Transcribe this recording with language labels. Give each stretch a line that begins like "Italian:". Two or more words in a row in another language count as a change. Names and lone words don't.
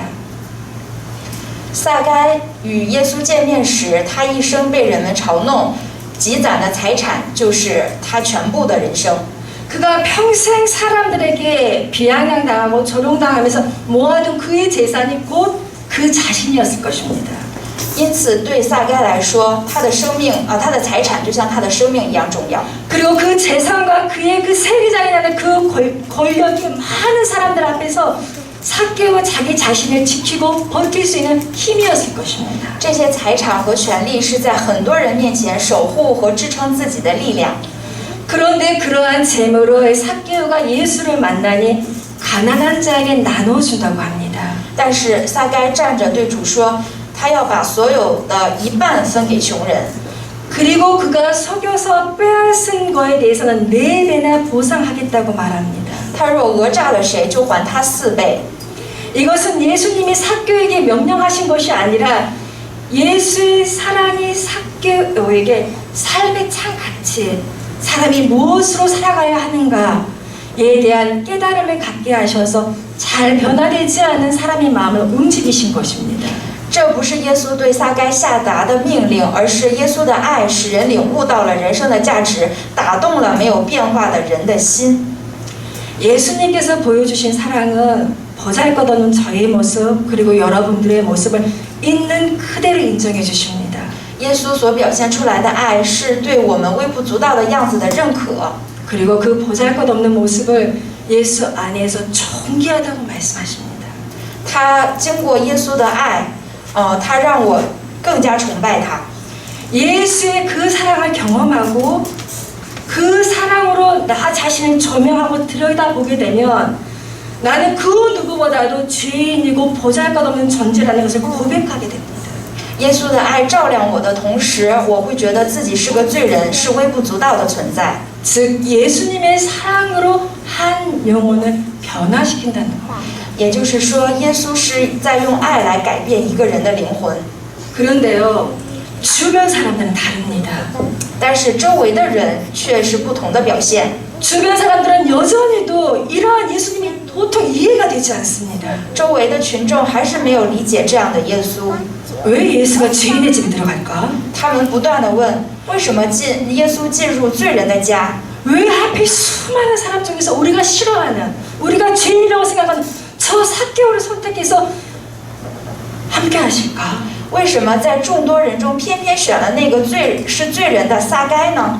Chinese: 撒该与耶稣见面时，他一生被人们嘲弄，积攒的财产就是他全部的人生。
Korean: 그가 평생 사람들에게 비아냥당하고 조롱당하면서 모아둔 그의 재산이 곧 그 자신이었을 것입니다.
Chinese: 因此，对撒该来说，他的生命他的财产就像他的生命一样重要。
Korean: 그리고 그 재산과 그의 그 세리장이라는 그 권력이 많은 사람들 앞에서 삭개오 자기 자신을 지키고 버틸 수 있는 힘이었을 것입니다.
Chinese: 这些财产和权利是在很多人面前守护和支撑自己的力量。
Korean: 그런데 그러한 재물을 삭개오가 예수를 만나니 가난한 자에게 나눠준다고 합니다.
Chinese: 但是撒该站着对主说，他要把所有的一半分给穷人。
Korean: 그리고 그가 속여서 빼앗은 거에 대해서는 4배나 보상하겠다고 말합니다.
Chinese: 他若讹诈了谁，就还他4倍。
Korean: 이것은 예수님이 삭개오에게 명령하신 것이 아니라 예수의 사랑이 삭개오에게 삶의 창가치, 사람이 무엇으로 살아가야 하는가에 대한 깨달음을 갖게 하셔서 잘 변화되지 않은 사람의 마음을 움직이신 것입니다.
Chinese: 这不是耶稣对撒该下达的命令，而是耶稣的爱使人领悟到了人生的价值，打动了没有变化的人的心。
Korean: 예수님께서 보여주신 사랑은 보잘것없는 저의 모습 그리고 여러분들의 모습을 있는 그대로 인정해 주십니다.
Chinese: 耶稣所表现出来的爱是对我们微不足道的样子的认可，
Korean: 그리고 그 보잘것없는 모습을 예수 안에서 존귀하다고 말씀하십니다.
Chinese: 他经过耶稣的爱，他让我更加崇拜他。
Korean: 예수의 그 사랑을 경험하고 그 사랑으로 나 자신을 조명하고 들여다보게 되면 나는 그 누구보다도 죄인이고 보잘것없는 존재라는 것을 고백하게 됩니다.
Chinese: 耶稣的爱照亮我的同时，我会觉得自己是个罪人，是微不足道的存在。
Korean: 즉 예수님의 사랑으로 한 영혼을 변화시킨다는 것.
Chinese: 也就是说，耶稣是在用爱来改变一个人的灵魂。
Korean: 그런데요, 주변 사람들은 다릅니다.
Chinese: 但是周围的人却是不同的表现。
Korean: 주변 사람들은 여전히도 이러한 예수님이 도통 이해가 되지 않습니다.
Chinese: 周围的群众还是没有理解这样的耶稣，
Korean: 왜 예수가 죄인의 집에 들어갈까?
Chinese: 他们不断地问：为什么耶稣进入罪人的家？
Korean: 왜 하필 수많은 사람 중에서 우리가 싫어하는, 우리가 죄인이라고 생각하는 저 삭개오를 선택해서 함께 하실까?
Chinese: 为什么在众多人中偏偏选了那个是罪人的撒该呢？